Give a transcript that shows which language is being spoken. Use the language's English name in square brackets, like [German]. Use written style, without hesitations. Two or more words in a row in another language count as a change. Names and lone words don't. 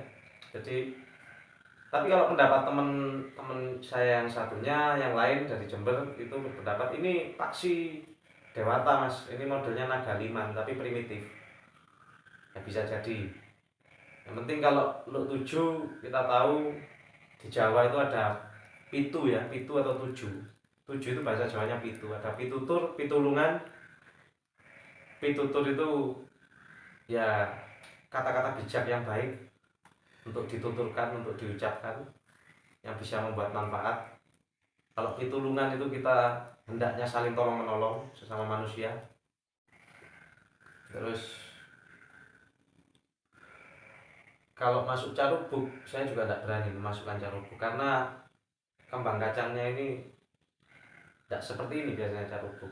[Indonesian] Jadi, tapi kalau pendapat teman-teman saya yang satunya, yang lain dari Jember, itu berpendapat ini paksi Dewata mas, ini modelnya naga liman tapi primitif. Ya bisa jadi. Yang penting kalau lot 7 kita tahu di Jawa itu ada pitu ya, pitu atau 7. 7 itu bahasa Jawanya pitu. Ada pitutur, pitulungan. Pitutur itu ya kata-kata bijak yang baik untuk dituturkan, untuk diucapkan, yang bisa membuat manfaat. Kalau pitulungan itu kita hendaknya saling tolong menolong sesama manusia. Terus kalau masuk carubuk, saya juga tidak berani memasukkan carubuk karena kembang kacangnya ini tidak seperti ini biasanya carubuk.